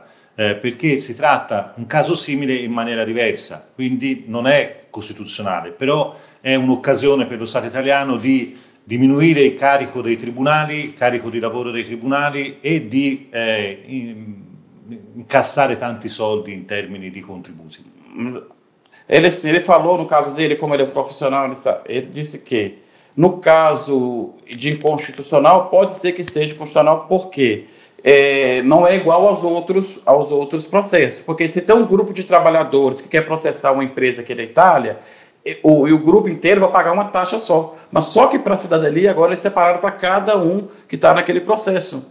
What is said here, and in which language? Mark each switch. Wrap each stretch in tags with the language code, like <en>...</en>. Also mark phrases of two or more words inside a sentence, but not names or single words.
<it>Perché si tratta un caso simile in maniera diversa, quindi non è costituzionale, però è un'occasione per lo Stato italiano di diminuire il carico dei tribunali, il carico di lavoro dei tribunali e di incassare tanti soldi in termini di contributi.</it> <pt>Ele falou, no caso dele, como ele é um profissional, ele disse que, no caso de inconstitucional, pode ser que seja constitucional, por quê? Não é igual aos outros processos, porque se tem um grupo de trabalhadores que quer processar uma empresa aqui da Itália, o grupo inteiro vai pagar uma taxa só, mas só que para a cidadania agora é separado para cada um que está naquele processo.</pt>